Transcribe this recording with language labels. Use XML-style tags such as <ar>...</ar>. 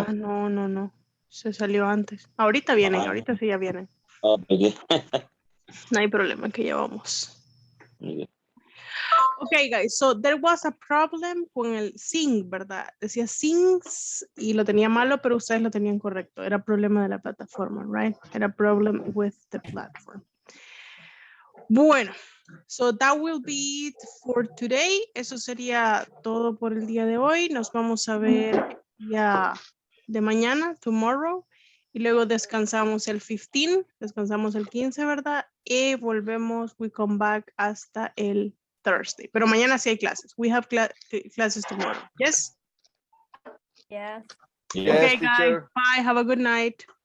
<es>Ah, no. Se salió antes. Ahorita vienen, ahorita sí ya vienen. Ah, muy bien. No hay problema, que ya vamos. Muy bien.</es> <en>Okay, guys, so there was a problem</en> <es>con el sing, ¿verdad? Decía sings y lo tenía malo, pero ustedes lo tenían correcto. Era problema de la plataforma, right?</es> <en>Era problem with the platform. Bueno, so that will be it for today.</en> <es>Eso sería todo por el día de hoy. Nos vamos a ver ya de mañana, tomorrow. Y luego descansamos el 15, descansamos el 15, ¿verdad? Y volvemos,</es> <en>we come back</en> <es>hasta el Thursday. Pero mañana sí hay clases.</es> <en>We have classes tomorrow. Yes? Yes. Okay, guys. Bye. Have a good night.</en>